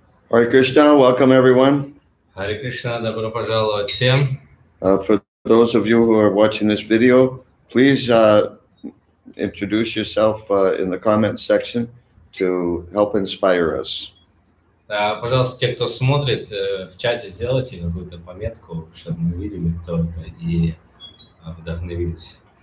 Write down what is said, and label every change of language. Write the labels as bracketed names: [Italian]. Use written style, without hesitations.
[English] Hare Krishna, welcome everyone. [Russian] Hare Krishna, добро пожаловать всем. [English] For those of you who are watching this video, please introduce yourself in the comment section to help inspire us. [Russian] Пожалуйста, те, кто смотрит, в чате сделайте какую-то пометку, чтобы мы видели, кто это, и вдохновились.